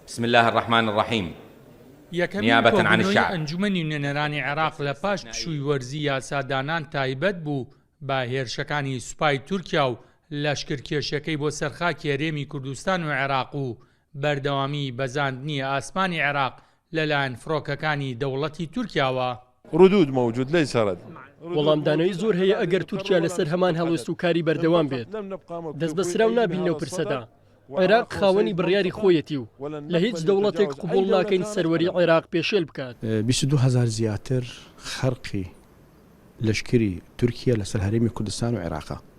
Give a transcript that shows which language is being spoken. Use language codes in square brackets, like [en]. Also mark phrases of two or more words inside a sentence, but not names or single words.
[ar] بسم الله الرحمن الرحيم. نيابة عن الشعب [ckb] ئەنجومەنی نوێنەرانی عێراق لە پاش پشووی وەرزی یاسادانان تایبەت بوو بە هێرشەکانی سوپای تورکیا و لەشکرکێشەکەی بۆ سەرخاکی هەرێمی کوردستان و عێراق و بەردەوامی بەزاندنی ئاسمانی عێراق لەلایەن فڕۆکەکانی دەوڵەتی تورکیاوە. [ar] ردود موجود ليس رد. [ckb] وەڵامدانەوەی زۆر هەیە ئەگەر تورکیا لەسەر هەمان هەڵوێست و کاری بەردەوام بێت دەست بەسراو نابین لەو پرسەدا. عێراق خاوەنی بڕیاری خۆیەتی و لە هیچ دەوڵەتێک قبول ناکەین سەروەری عێراق پێشێل بکات. 22,000 زیاتر خەرقی لەشکری تورکیا لەسەر هەرێمی کوردستان و عێراقا.